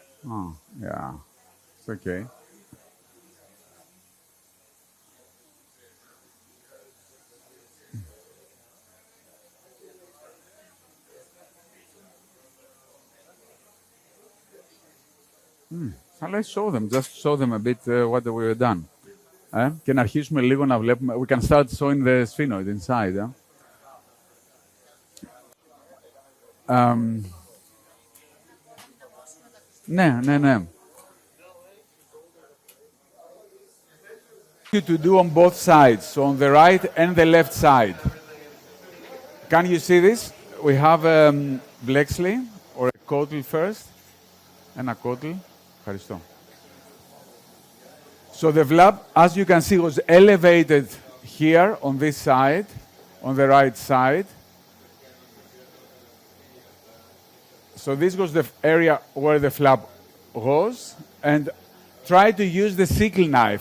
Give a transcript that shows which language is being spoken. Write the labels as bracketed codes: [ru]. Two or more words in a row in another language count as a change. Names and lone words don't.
[en] oh, yeah. It's okay. Shall I show them? Just show them a bit what we've done. [el] Και να αρχίσουμε λίγο να βλέπουμε. [en] We can start showing the sphenoid inside. [el] Ναι, ναι, ναι. [en] To do on both sides, so on the right and the left side. Can you see this? We have Blexley or a Kotel first. [el] Ένα Kotel. Ευχαριστώ. [en] So the flap, as you can see, was elevated here on this side, on the right side. So this was the area where the flap was, and try to use the sickle knife.